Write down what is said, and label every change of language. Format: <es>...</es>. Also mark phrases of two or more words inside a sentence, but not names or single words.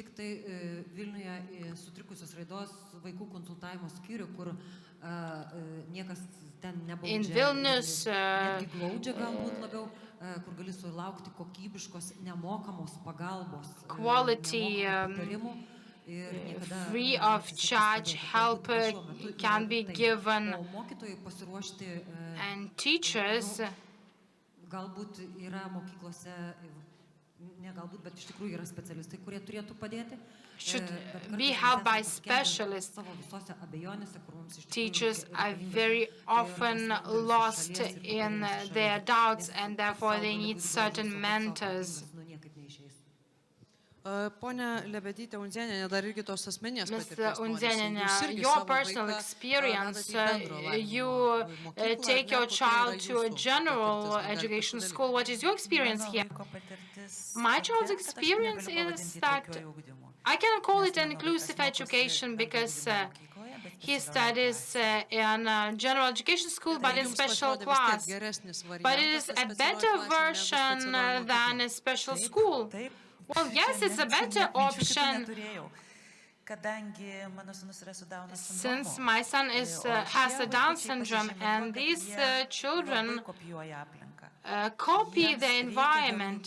<en>In Vilnius, quality free of charge help can be given, and teachers</en> <lt>galbūt yra mokyklose, ne galbūt, bet iš tikrųjų yra specialistai, kurie turėtų padėti.</lt> <en>should be helped by specialists. Teachers are very often lost in their doubts, and therefore they need certain mentors.</en> <lt>Ponia Lebedytė Undzienė, dar irgi tos asmeninės</lt> <en>Ms.</en> <lt>patirties norisi. Undzienė, Jūs irgi</lt> <en>your</en> <lt>savo</lt> <en>personal</en> <lt>vaiką</lt> <en>experience,</en> <lt>vedate į bendro lavinimo</lt> <en>you</en> <lt>mokyklą,</lt> <en>take your</en> <lt>ar ne? Kokia</lt> <en>child</en> <lt>yra</lt> <en>to a</en> <lt>jūsų</lt> <en>general</en> <lt>patirtis? Galite</lt> <en>education</en> <lt>pasidalyti?</lt> <en>school. What is your experience here? My child's experience is that I cannot call it an inclusive education because he studies in a general education school, but in</en> <lt>Jums</lt> <en>special</en> <lt>pasirodė vis tiek</lt> <en>class.</en> <lt>geresnis</lt> <en>But it</en> <lt>variantas</lt> <en>is</en> <lt>ta</lt> <en>a</en> <lt>specialioji</lt> <en>better</en> <lt>klasė negu</lt> <en>version</en> <lt>specialioji</lt> <en>than</en> <lt>mokykla.</lt> <en>a special school. Well, yes, it's a better option. Since my son has a Down syndrome, and these children copy the environment.</en>